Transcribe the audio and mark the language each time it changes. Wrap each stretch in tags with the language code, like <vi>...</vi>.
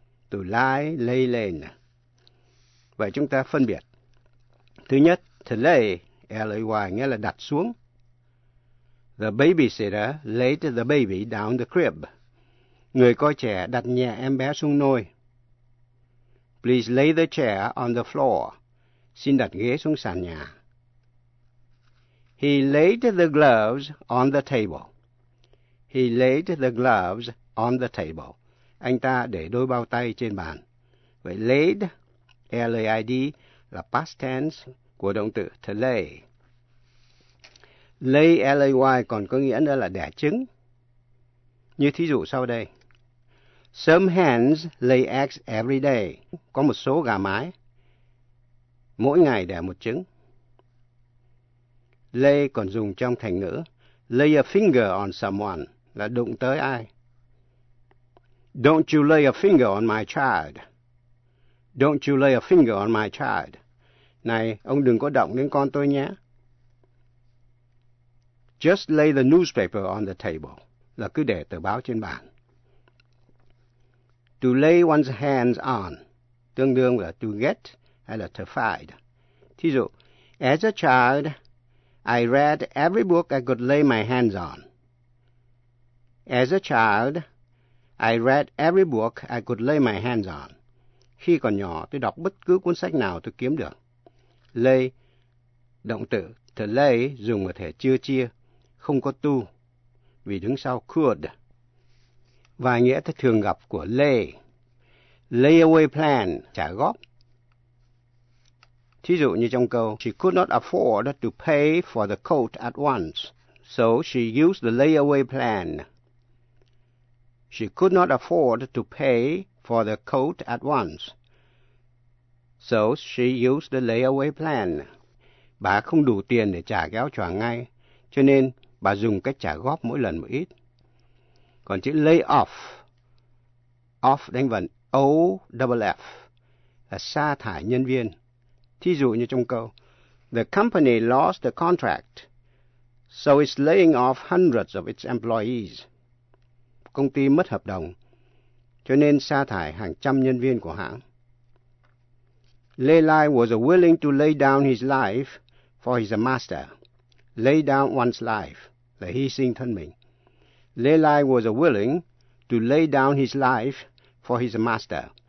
<en>To lie, lay, lain.</en> <vi>Vậy chúng ta phân biệt. Thứ nhất,</vi> <en>to lay, L-A-Y,</en> <vi>nghĩa là đặt xuống.</vi> <en>The babysitter laid the baby down the crib.</en> <vi>Người coi trẻ đặt nhẹ em bé xuống nôi.</vi> <en>Please lay the chair on the floor.</en> <vi>Xin đặt ghế xuống sàn nhà.</vi> <en>He laid the gloves on the table. He laid the gloves on the table.</en> <vi>Anh ta để đôi bao tay trên bàn. Vậy laid, L-A-I-D, là past tense của động từ to lay. Lay, L-A-Y, còn có nghĩa nữa là đẻ trứng. Như thí dụ sau đây.</vi> <en>Some hens lay eggs every day.</en> <vi>Có một số gà mái. Mỗi ngày đẻ một trứng. Lay còn dùng trong thành ngữ.</vi> <en>Lay a finger on someone</en> <vi>là đụng tới ai.</vi> <en>Don't you lay a finger on my child. Don't you lay a finger on my child.</en> <vi>Này, ông đừng có động đến con tôi nhé.</vi> <en>Just lay the newspaper on the table</en> <vi>là cứ để tờ báo trên bàn.</vi> <en>To lay one's hands on</en> <vi>tương đương là</vi> <en>to get</en> <vi>hay là</vi> <en>to find.</en> <vi>Thí dụ,</vi> <en>as a child, I read every book I could lay my hands on. As a child, I read every book I could lay my hands on.</en> <vi>Khi còn nhỏ, tôi đọc bất cứ cuốn sách nào tôi kiếm được. Lay, động từ to lay dùng ở thể chưa chia, không có to, vì đứng sau could. Vài nghĩa thường gặp của lay.</vi> <en>Lay away plan,</en> <vi>trả góp. Thí dụ như trong câu,</vi> <en>she could not afford to pay for the coat at once, so she used the lay away plan. She could not afford to pay for the coat at once, so she used the lay away plan.</en> <vi>Bà không đủ tiền để trả cái áo choàng ngay, cho nên bà dùng cách trả góp mỗi lần một ít. Còn chữ lay off. Off đánh vần O-double-F. Là sa thải nhân viên. Thí dụ như trong câu,</vi> <en>The company lost the contract, so it's laying off hundreds of its employees.</en> <vi>Công ty mất hợp đồng, cho nên sa thải hàng trăm nhân viên của hãng.</vi> <en>Lê Lai was willing to lay down his life for his master. Lay down one's life</en> <vi>là hy sinh thân mình.</vi> <en>Lê Lai was willing to lay down his life for his master.</en>